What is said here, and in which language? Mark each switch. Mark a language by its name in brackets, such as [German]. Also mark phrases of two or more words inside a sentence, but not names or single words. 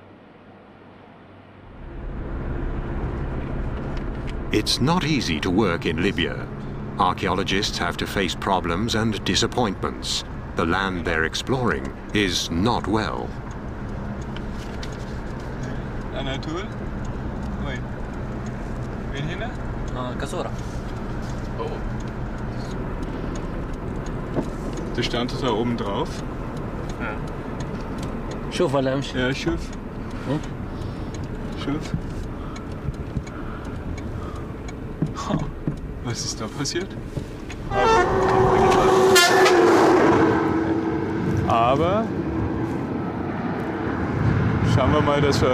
[English] It's not easy to work in Libya. Archaeologists have to face problems and disappointments. The land they're exploring is not well. Anatol? Wait. [Arabic] وين هنا? Kasura. [German] Oh. Das stand da oben drauf. [Arabic] شوف ولا امشي؟ Ja, شوف. [German] Schuf. Was ist da passiert? Aber schauen wir mal, dass wir...